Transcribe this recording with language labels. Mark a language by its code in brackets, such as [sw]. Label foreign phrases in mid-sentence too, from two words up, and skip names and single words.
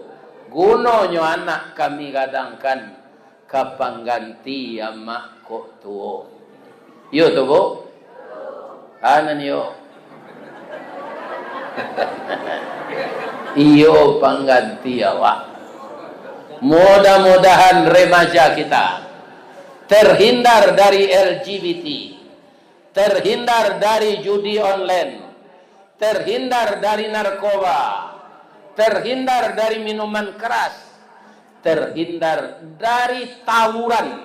[min] Guno nyo anak kami gadangkan, kapang ganti amak kok tuo. Yo tu bu? Anan yo. Iyo pengganti awak. [id] Mudah-mudahan remaja kita terhindar dari LGBT, terhindar dari judi online, terhindar dari narkoba, terhindar dari minuman keras, terhindar dari tawuran.